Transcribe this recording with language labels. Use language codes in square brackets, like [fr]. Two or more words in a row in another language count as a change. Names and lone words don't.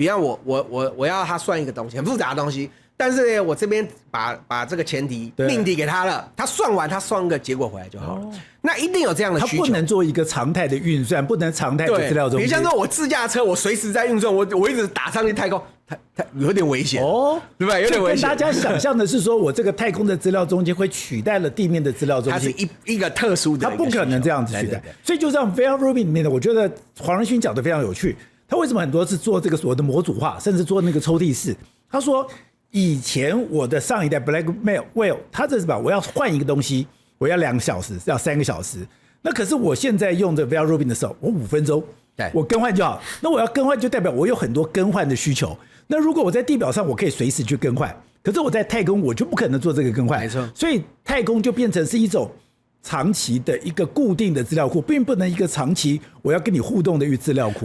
[zh] 比方我要他算一個東西，很複雜的東西，但是呢，我這邊把這個前提命題給他了，他算完他算一個結果回來就好了。那一定有這樣的需求，他不能做一個常態的運算，不能常態的資料中心。比如像說我自駕車，我隨時在運算，我一直打上去太空。它有點危險哦，對吧？有點危險。大家想象的是說，我這個太空的資料中心會取代了地面的資料中心，它是一個特殊的，它不可能這樣子取代。所以就像 Vera Rubin 裡面的，我覺得黃仁勳講的非常有趣。他為什麼很多是做這個所謂的模組化，甚至做那個抽屜式？他說以前我的上一代 Blackwell， 他這是吧，我要換一個東西，我要2個小時，要3個小時。那可是我現在用的 Vera Rubin 的時候，我5分鐘，我更換就好。那我要更換，就代表我有很多更換的需求。那如果我在地表上，我可以隨時去更換，可是我在太空，我就不可能做這個更換。沒錯，所以太空就變成是一種長期的一個固定的資料庫，並不能一個長期我要跟你互動的資料庫。